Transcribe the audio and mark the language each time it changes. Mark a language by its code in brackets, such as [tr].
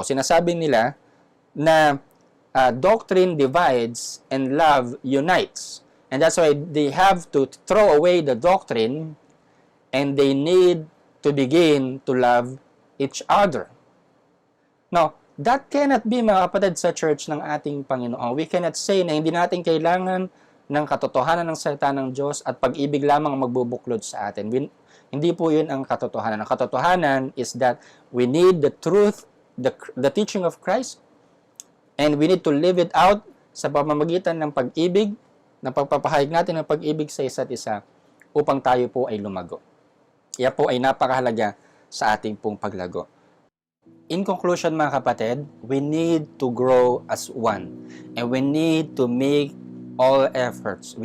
[tl] Sinasabi nila na [en] doctrine divides and love unites. And that's why they have to throw away the doctrine and they need to begin to love each other. Now, that cannot be, [tl] mga kapatid, sa church ng ating Panginoon. [en] We cannot say [tl] na hindi natin kailangan ng katotohanan ng salita ng Diyos at pag-ibig lamang magbubuklod sa atin. Hindi po yun ang katotohanan. Ang katotohanan is that [en] we need the truth, the teaching of Christ, and we need to live it out [tl] sa pamamagitan ng pag-ibig, ng pagpapahayag natin ng pag-ibig sa isa't isa upang tayo po ay lumago. Yan po ay napakahalaga sa ating pong paglago. [en] In conclusion, [tl] mga kapatid, [en] we need to grow as one, and we need to make all efforts.